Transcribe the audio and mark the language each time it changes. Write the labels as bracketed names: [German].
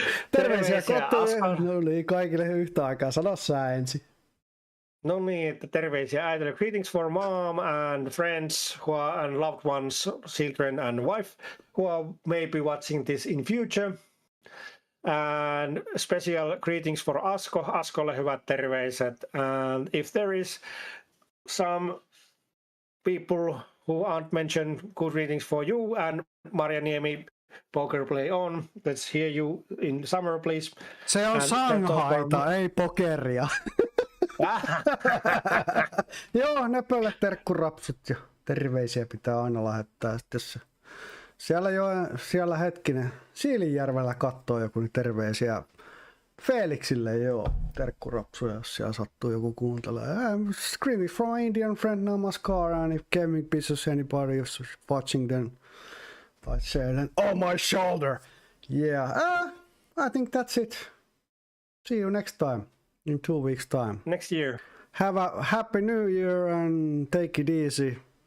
[Finnish] terveisiä kotiin. No niin, kaikille yhtä aikaa. Sano sä ensin. No niin, että terveisiä äidille. [English] Greetings for mom and friends who are, and loved ones, children and wife who are maybe watching this in future. And special greetings for Asko. [Finnish] Askolle hyvät terveiset. [English] And if there is some people who aren't mentioned, good greetings for you and Marjaniemi Poker Play On. Let's hear you in summer, please. [Finnish] Se on Shanghaita, ei pokeria. Joo, nöpölle terkkurapsut ja terveisiä pitää aina lähettää. Sitten siellä hetkinen Siilinjärvellä kattoo joku terveisiä Felixille, joo, terkkurapsuja, jos siellä sattuu joku kuuntelee. [English] I'm screaming from my Indian friend Namaskar, and if gaming business anybody is watching then I say then, oh my shoulder. Yeah, I think that's it. See you next time. In 2 weeks' time. Next year. Have a happy new year and take it easy.